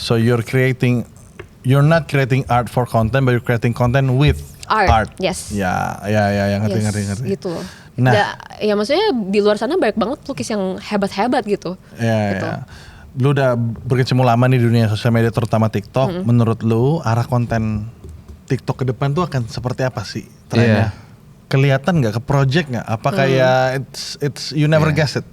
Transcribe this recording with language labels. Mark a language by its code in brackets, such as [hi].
[en] So you're not creating art for content, but you're creating content with art. Yes. [id] Ya, ngerti. Gitu loh. Nah, ya maksudnya di luar sana banyak banget pelukis yang hebat-hebat gitu. Gitu. Lu udah berkecimpung lama nih di dunia sosial media terutama TikTok. Menurut lu arah konten TikTok ke depan tuh akan seperti apa sih trennya? Kelihatan nggak ke project nggak? Apa kayak [en] it's you never guess it?